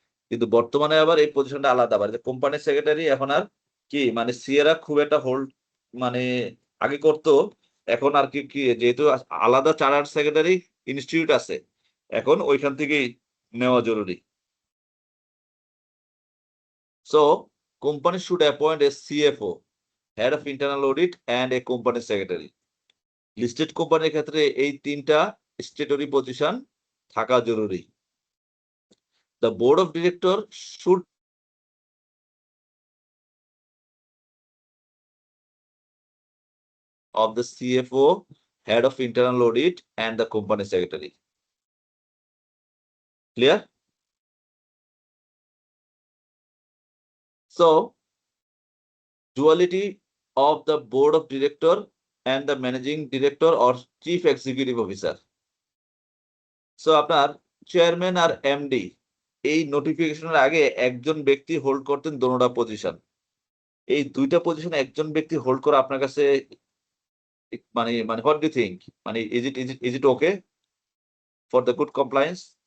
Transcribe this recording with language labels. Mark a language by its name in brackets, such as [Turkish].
[Bangla] কিন্তু বর্তমানে আবার এই পজিশনটা আলাদা, মানে কোম্পানি সেক্রেটারি এখন আর কি মানে সিএরা খুব একটা হোল্ড মানে আগে করতো, এখন আর কি কি যেহেতু আলাদা চার্টার্ড সেক্রেটারি ইনস্টিটিউট আছে এখন ওইখান থেকেই নেওয়া জরুরি। [English] So company should appoint a CFO, head of internal audit and a company secretary. [Bangla] Listed কোম্পানির ক্ষেত্রে এই তিনটা স্ট্যাটুটরি পজিশন থাকা জরুরি। [English] The board of director should of the CFO, head of internal audit and the company secretary. Clear? So duality of the board of director and the managing director or chief executive officer. [Bangla] So আপনার chairman আর MD এই নোটিফিকেশনের আগে একজন ব্যক্তি hold করতেন দোনোটা position. এই দুইটা পজিশন একজন ব্যক্তি হোল্ড করা আপনার কাছে মানে মানে [English] What do you think মানে is it okay for the good compliance?